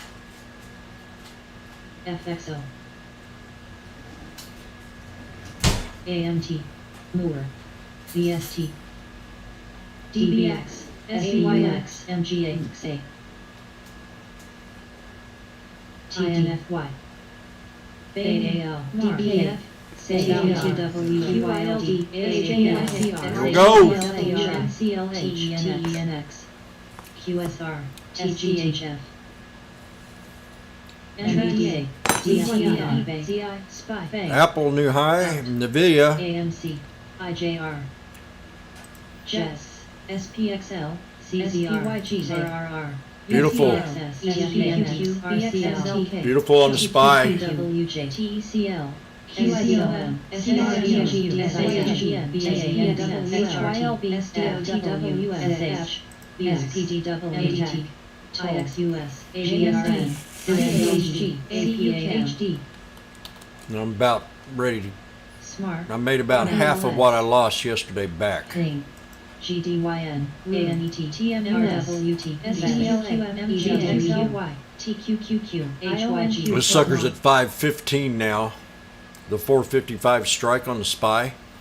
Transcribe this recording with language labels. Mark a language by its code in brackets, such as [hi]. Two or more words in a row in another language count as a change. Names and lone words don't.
[en] FXO, AMT, Moore, VST, DBX, SAYX, MGA, TNFY, BAL, DBF, CWQYLD, AJICR, Go. TENX, QSR, TGHF, NVDA, DTI, ZI, SPY, Apple new high, NVIDIA. AMC, IJR, JES, SPXL, CZR, RRR, Beautiful. SPQQ, RCL, Beautiful on the SPY. TWJ, TECL, QICOM, SRTG, SAGM, BANWM, HYLB, SDOTW, SH, BSPDW, IXUS, AGSD, CAHG, APAHD, And I'm about ready to, Smart, I made about half of what I lost yesterday back. Clean, GDYN, ANET, TMRS, RWT, SDLQM, MGXLY, TQQQ, HYG. This sucker's at 515 now. The 455 strike on the SPY.